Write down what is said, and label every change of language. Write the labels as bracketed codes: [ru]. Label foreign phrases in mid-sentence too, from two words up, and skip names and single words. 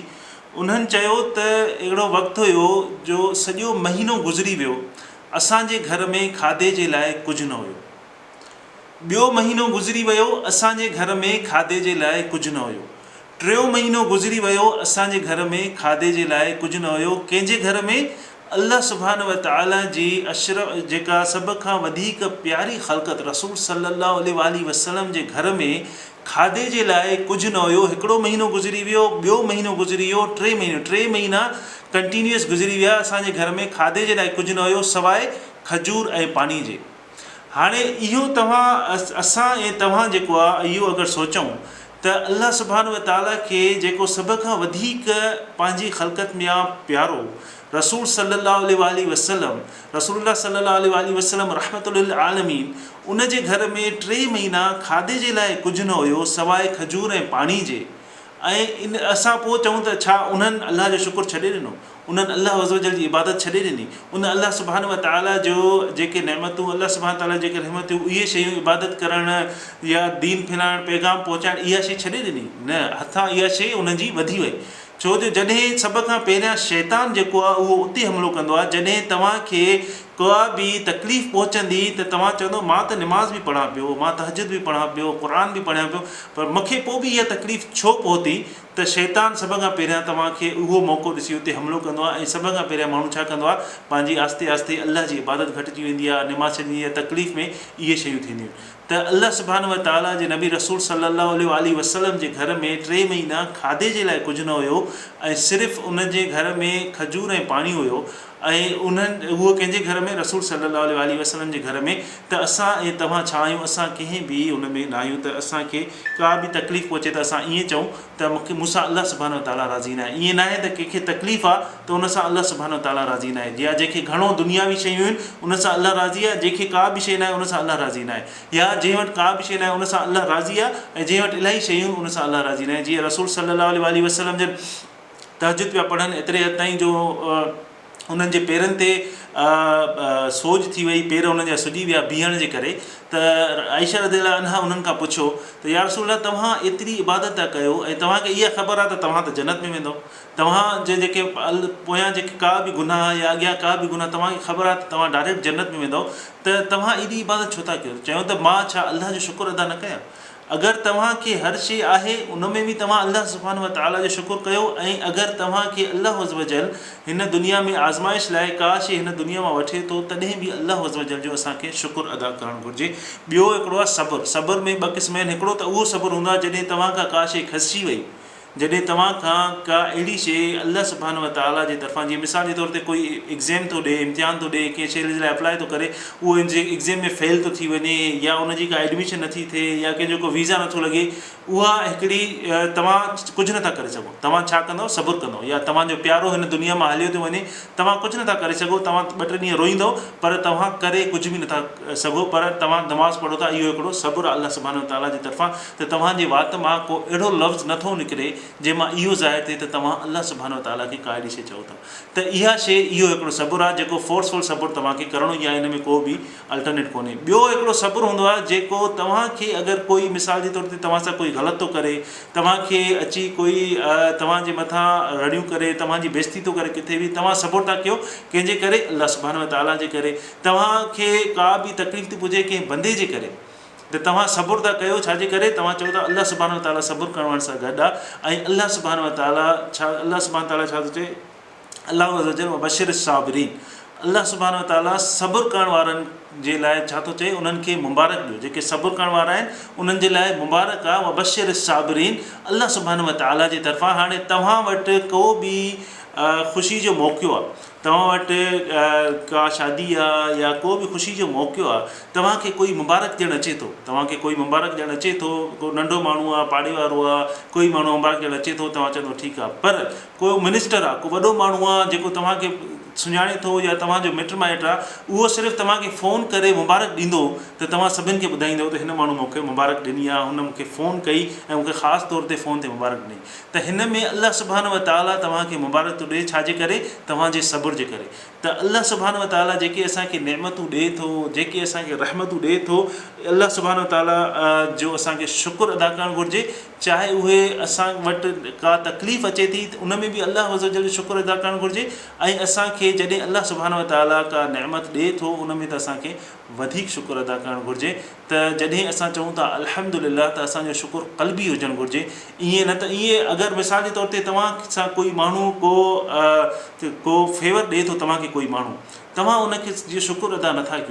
[sd] उन्हनि चयो त अहिड़ो वक़्तु हुयो जो सॼो महीनो गुज़री वियो, असांजे घर में खाधे जे लाइ कुझु न हुयो। ॿियो महीनो गुज़री वियो, असांजे घर में खाधे जे लाइ कुझु न हुयो। टियों महीनो गुज़री वियो, असांजे घर में खाधे जे लाइ कुझु न हुयो। कंहिंजे घर में? [ar] الله سبحان وتعالى [sd] जी अशरफ जेका सभ खां वधीक प्यारी ख़ल्क़त रसूल [ar] صلى الله عليه وسلم [sd] जे घर में खाधे जे लाइ कुझु न हुयो। हिकिड़ो महीनो गुज़री वियो, ॿियो महीनो गुज़री वियो, टे महीना कंटिन्यूअस गुज़री विया। असांजे घर में खाधे जे लाइ कुझु न हुयो सवाइ खजूर ऐं पाणी जे। हाणे इहो असां ऐं तव्हां जेको आहे इहो अगरि सोचूं त [ar] الله سبحان وتعالى [sd] खे जेको सभ खां वधीक पंहिंजी ख़ल्क़त में आहे प्यारो रसूल [ar] صلى الله عليه وسلم, رسول الله صلى الله عليه وسلم رحمة للعالمين, [sd] उन जे घर में 3 महीना खाधे जे लाइ कुझु न हुयो सवाइ खजूर ऐं पाणी जे। ऐं असां पोइ चऊं त छा उन्हनि अल्लाह जो शुकुरु छॾे ॾिनो? उन्हनि [ar] الله عز وجل [sd] जी इबादत छॾे ॾिनी? उन [ar] الله سبحان وتعالى [sd] जो जेके नेमतूं, [ar] الله سبحان وتعالى [sd] जेके रहमतूं, इहे शयूं इबादत करणु या दीन फैलाइणु, पैगाम पहुचाइणु, इहा शइ छॾे ॾिनी? न, हथां इहा शइ उन्हनि जी वधी वई। छो जो जॾहिं सभ खां पहिरियां शैतान जेको आहे उहो उते हमिलो कंदो आहे। जॾहिं तव्हांखे का बि तकलीफ़ पहुचंदी त तव्हां चवंदो मां त निमाज़ बि पढ़ां पियो, मां तहज्जुद बि पढ़ां पियो, क़ुरान बि पढ़ियां पियो, पर मूंखे पोइ बि इहा तकलीफ़ छो पहुती? त शैतान सभ खां पहिरियां तव्हांखे उहो मौक़ो ॾिसी उते हमिलो कंदो आहे। ऐं सभ खां पहिरियां माण्हू छा कंदो आहे? पंहिंजी आस्ते आस्ते अल्लाह जी इबादत घटिजी वेंदी आहे, निमाज़ छॾिजी वेंदी आहे, तकलीफ़ में इहे शयूं थींदियूं। त [ar] الله سبحان وتعالى [sd] जे नबी रसूल [ar] صلى الله عليه وسلم [sd] जे घर में 3 महीना खाधे जे लाइ कुझु न हुयो ऐं सिर्फ़ु उन जे घर में खजूर ऐं पाणी हुयो। ऐं उहो कंहिंजे घर में? रसूल [ar] صلى الله عليه وسلم [sd] जे घर में। त असां ऐं तव्हां छा आहियूं? असां कंहिं बि उन में न आहियूं त असांखे का बि तकलीफ़ पहुचे त असां ईअं चऊं त मूंसां [ar] الله سبحان وتعالى [sd] राज़ी न आहे। ईअं न आहे त कंहिंखे तकलीफ़ आहे त उन सां [ar] الله سبحان وتعالى [sd] राज़ी न आहे। या जेके घणो दुनियावी शयूं आहिनि उन सां अल्लाह राज़ी आहे, जंहिंखे का बि शइ न आहे उन सां अल्लाह राज़ी न आहे। या जंहिं वटि का बि शइ न आहे उन सां अल्लाह राज़ी आहे, ऐं जंहिं वटि इलाही शयूं उन सां अल्लाह राज़ी न आहे। जीअं रसूल [ar] صلى الله عليه وسلم [sd] जन तहज्जुद पिया पढ़नि, एतिरे हद ताईं जो उन्हनि जे पेरनि ते सोज थी वई, पेर उन्हनि जा सुॼी विया बीहण जे करे। त आयशा [ar] رضي الله عنها [sd] उन्हनि खां पुछो त [ar] يا رسول الله, [sd] तव्हां एतिरी इबादत था कयो ऐं तव्हांखे इहा ख़बर आहे त तव्हां त जन्नत में वेंदव, तव्हांजे जेके पोयां जेके का बि गुनाह या अॻियां का बि गुनाह तव्हांखे ख़बर आहे त तव्हां डायरेक्ट जन्नत में वेंदव, त तव्हां एॾी इबादत छो था कयो? चयो त मां छा अल्लाह जो शुकुरु अदा न कयां? अगरि तव्हांखे हर शइ आहे उन में बि तव्हां [ar] الله سبحان وتعالى [sd] जो शुकुरु कयो। ऐं अगरि तव्हांखे [ar] الله عز وجل [sd] हिन दुनिया में आज़माइश लाइ का शइ हिन दुनिया मां वठे थो, तॾहिं बि [ar] الله عز وجل [sd] जो असांखे शुकुरु अदा करणु घुरिजे। ॿियो हिकिड़ो आहे सब्र। सब्र में 2 क़िस्म आहिनि। हिकिड़ो त उहो सब्र हूंदो आहे जॾहिं तव्हां खां का शइ खसिजी वई, जॾहिं तव्हां खां का अहिड़ी शइ [ar] الله سبحان وتعالى [sd] जे तरफ़ां, जीअं मिसाल जे तौर ते कोई एग्ज़ाम थो ॾिए, इम्तिहान थो ॾिए, कंहिं शइ जे लाइ अप्लाई थो करे, उहो एग्ज़ाम में फेल थो थी वञे, या उनजी का एडमिशन नथी थिए, या कंहिंजो को वीज़ा नथो लॻे, उहा हिकिड़ी तव्हां कुझु नथा करे सघो। तव्हां छा कंदव? सब्र कंदव। या तव्हांजो प्यारो हिन दुनिया मां हलियो थो वञे, तव्हां कुझु नथा करे सघो, तव्हां 2-3 ॾींहं रोईंदव, पर तव्हां करे कुझु बि नथा सघो, पर तव्हां नमाज़ पढ़ो था। इहो हिकिड़ो सब्र आहे [ar] الله سبحان وتعالى [sd] जी तरफ़ां, त तव्हांजे वात मां को अहिड़ो लफ़्ज़ नथो निकिरे जंहिंमां इहो ज़ाहिर थिए त तव्हां [ar] الله سبحان وتعالى [sd] खे का अहिड़ी शइ चओ था। त इहा शइ, इहो हिकिड़ो सब्र आहे जेको फोर्सफुल सब्र तव्हांखे करिणो ई आहे, हिन में को बि अल्टरनेट कोन्हे। ॿियो हिकिड़ो सब्र हूंदो आहे जेको तव्हांखे, अगरि कोई मिसाल जे तौर ते तव्हां सां कोई ग़लति थो करे, तव्हांखे अची कोई तव्हांजे मथां रड़ियूं करे, तव्हांजी बेइज़ती थो करे किथे बि, तव्हां सब्र था कयो कंहिंजे करे? [ar] الله سبحان وتعالى [sd] जे करे। तव्हांखे का बि तकलीफ़ थी पुॼे कंहिं बंदे जे करे, त तव्हां सब्र था कयो छाजे करे? तव्हां चओ था [ar] الله سبحان وتعالى [sd] सब्र करण सां गॾु आहे। ऐं [ar] الله سبحان وتعالى [sd] छा थो चए? [ar] الله عز وجل بشر الصابرين. الله سبحان وتعالى [sd] सब्र करण वारनि जे लाइ छा थो चए? उन्हनि खे मुबारक ॾियो। जेके सब्र करण वारा आहिनि उन्हनि जे लाइ मुबारक आहे। [ar] بشر الصابرين الله سبحان وتعالى [sd] जे तरफ़ां। हाणे तव्हां वटि को बि ख़ुशी जो मौक़ो आहे, तव्हां वटि का शादी आहे या को बि ख़ुशी जो मौक़ो आहे, तव्हांखे कोई मुबारक ॾियणु अचे थो, तव्हांखे कोई मुबारक ॾियणु अचे थो, को नंढो माण्हू आहे, पाड़े वारो आहे, कोई माण्हू मुबारक ॾियणु अचे थो, तव्हां चवंदो ठीकु आहे। पर को मिनिस्टर आहे, को वॾो माण्हू आहे जेको तव्हांखे सुञाणे थो, या तव्हांजो मिट माइट आहे, उहो सिर्फ़ु तव्हांखे फ़ोन करे मुबारक ॾींदो त तव्हां सभिनि खे ॿुधाईंदव त हिन माण्हू मूंखे मुबारक ॾिनी आहे, हुन मूंखे फ़ोन कई ऐं मूंखे ख़ासि तौर ते फ़ोन ते मुबारक ॾिनी। त हिन में [ar] الله سبحان وتعالى [sd] तव्हांखे मुबारक थो ॾिए, छाजे करे? तव्हांजे सब्र जे करे। त [ar] الله سبحان وتعالى [sd] जेके असांखे नेमतूं ॾिए थो, जेके असांखे रहमतूं ॾिए थो, [ar] الله سبحان وتعالى [sd] जो असांखे शुकुरु अदा करणु घुरिजे। चाहे उहे असां वटि का तकलीफ़ अचे थी त उन में बि [ar] الله عز وجل [sd] जो शुकुरु अदा करणु घुरिजे। ऐं असांखे जॾहिं [ar] الله سبحان وتعالى [sd] का नेमत ॾिए थो, उन में त असांखे वधीक शुक्र अदा करणु घुरिजे। त जॾहिं असां चऊं था अल्हम्दुलिल्लाह त असांजो शुक्र क़ल्बी हुजणु घुरिजे। ईअं न त ईअं अगरि मिसाल जे तौर ते तव्हां सां कोई माण्हू को फेवर ॾिए थो तव्हांखे कोई माण्हू, तव्हां उनखे जो शुक्र अदा नथा कयो।